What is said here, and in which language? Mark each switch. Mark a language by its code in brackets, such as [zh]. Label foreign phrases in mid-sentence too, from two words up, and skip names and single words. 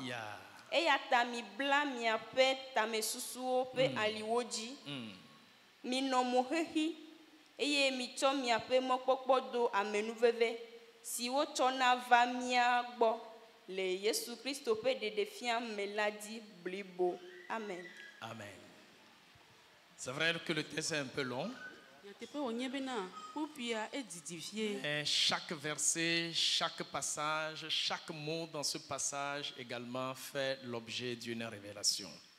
[ee] Eya ta mibla miaƒe tamesusuwo ƒe aliwo dzi. Minɔ mo xexi, eye mitsɔ miaƒe mɔkpɔkpɔ do amenuveve si wotsɔna va mia gbɔ le Yesu Kristo ƒe ɖeɖefia me la dzi blibo. Amen. Amen. [fr] C'est vrai que le texte est un peu long. Et chaque verset, chaque passage, chaque mot dans ce passage également fait l'objet d'une révélation.